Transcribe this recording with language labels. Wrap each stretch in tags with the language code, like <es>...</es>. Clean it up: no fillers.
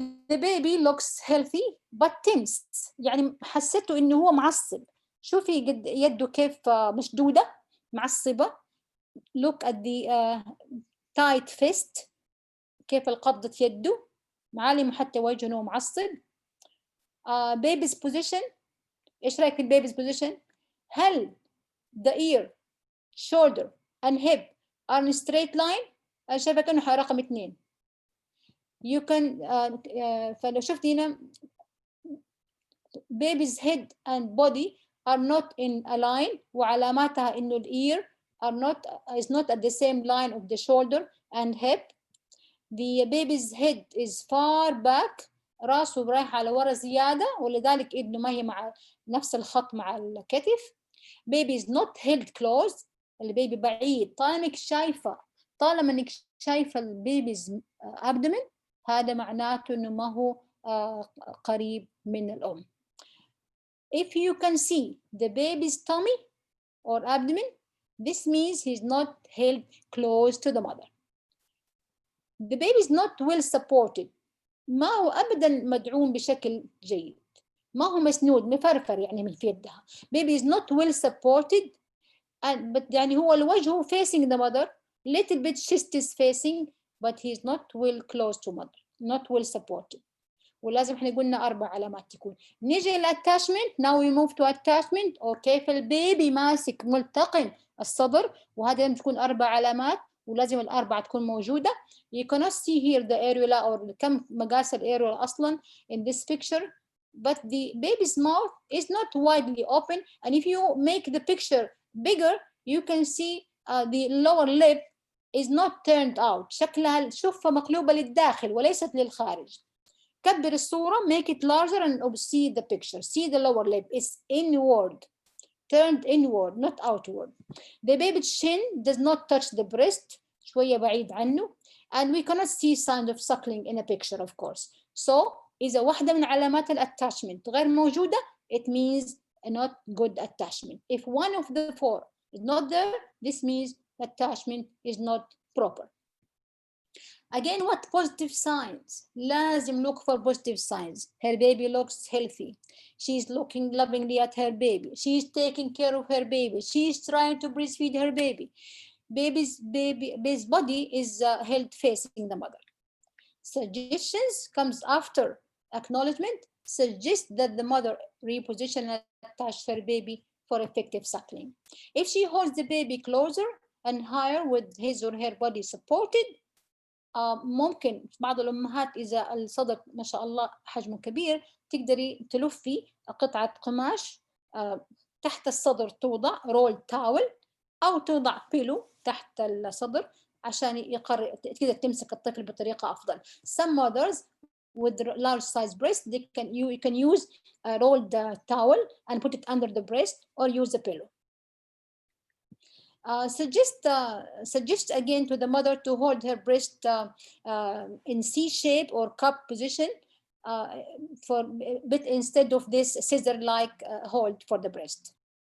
<en>The baby looks healthy but tense.</en> <ar>يعني حسيته إنه هو معصب. شوفي قد يده كيف مشدودة معصبة.</ar> <en>Look at the tight fist.</en> <ar>كيف القبضة يده معالم حتى وجهه إنه معصب.</ar> <en>Baby's position.</en> <ar>إيش رأيك في البيبي's</ar> <en>position؟ هل the ear, shoulder and hip are in straight line؟</en> <ar>أنا شايفة كأنه رقم 2.</ar> <en>You can</en> <ar>فلو شفت هنا</ar> <en>baby's head and body are not in a line</en> <ar>وعلاماتها إنه</ar> <en>ear is not at the same line of the shoulder and hip. The baby's head is far back.</en> <ar>راسه رايح على ورا زيادة ولذلك إنه ما هي مع نفس الخط مع الكتف.</ar> <en>Baby is not held close.</en> <ar>البيبي بعيد. طالما إنك شايفة البيبي's abdomen هذا معناته إنه ما هو قريب من الأم.</ar> <en>If you can see the baby's tummy or abdomen, this means he's not held close to the mother. The baby is not well supported.</en> <ar>ما هو أبداً مدعوم بشكل جيد. ما هو مسنود مفرفر يعني من في يدها.</ar> <en>Baby is not well supported. but</en> <ar>يعني هو الوجه</ar> <en>facing the mother. Little bit chest is facing, but he is not well close to mother. Not well supported.</en> <ar>ولازم احنا قلنا 4 علامات تكون. نيجي للاتاشمنت.</ar> <en>Now we move to attachment or</en> <ar>كيف البيبي ماسك ملتقم الصدر وهذا لازم تكون 4 علامات ولازم ال4 تكون موجودة.</ar> <en>You cannot see here the areola or</en> <ar>كم مقاس الareola أصلا</ar> <en>in this picture, but the baby's mouth is not widely open, and if you make the picture bigger you can see the lower lip is not turned out.</en> <ar>شكلها شوفها مقلوبة للداخل وليست للخارج. كبر الصورة,</ar> <en>make it larger and see the picture. See the lower lip, it's inward, turned inward, not outward. The baby's chin does not touch the breast,</en> <ar>شوية بعيد عنه,</ar> <en>and we cannot see signs of suckling in a picture of course.</en> <ar>So إذا واحدة من علامات الاتاشمنت غير موجودة,</ar> <en>it means not good attachment. If one of the 4 is not there, this means attachment is not proper. Again, what positive signs?</en> <ar>لازم</ar> <en>look for positive signs. Her baby looks healthy. She's looking lovingly at her baby. She's taking care of her baby. She's trying to breastfeed her baby. Baby's body is held facing the mother. Suggestions comes after acknowledgement. Suggest that the mother reposition and attach her baby for effective suckling. If she holds the baby closer and higher with his or her body supported,</en> <ar>ممكن بعض الأمهات إذا الصدر ما شاء الله حجمه كبير تقدري تلفي قطعة قماش تحت الصدر توضع رول تاول أو توضع بيلو تحت الصدر عشان تقدر تمسك الطفل بطريقة أفضل.</ar> <en>Some mothers with large size breast you can use a rolled towel and put it under the breast or use a pillow. Suggest again to the mother to hold her breast in C shape or cup position but instead of this scissor-like hold for the breast.</en>